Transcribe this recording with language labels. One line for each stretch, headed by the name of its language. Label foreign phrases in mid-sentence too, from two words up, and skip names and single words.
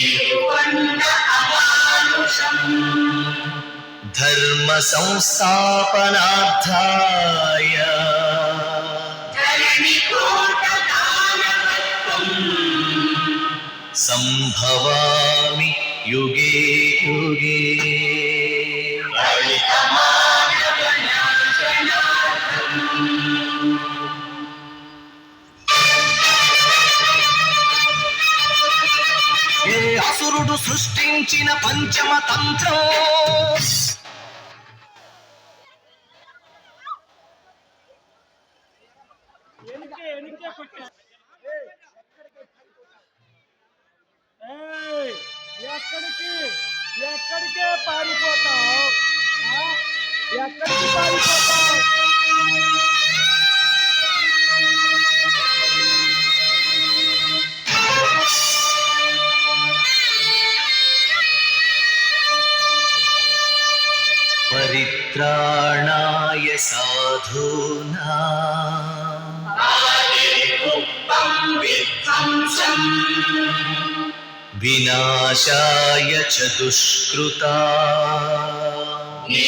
Sanskrit: धर्म संस्थापनार्थाय संभवामि युगे युगे।
Telugu: ఏ అసురుడు సృష్టించిన పంచమ తంత్రం ఎక్కడికే పారిపోతావు? ఎక్కడికి పారిపోతావు?
Sanskrit: परित्राणाय साधूनां विनाशाय च दुष्कृतां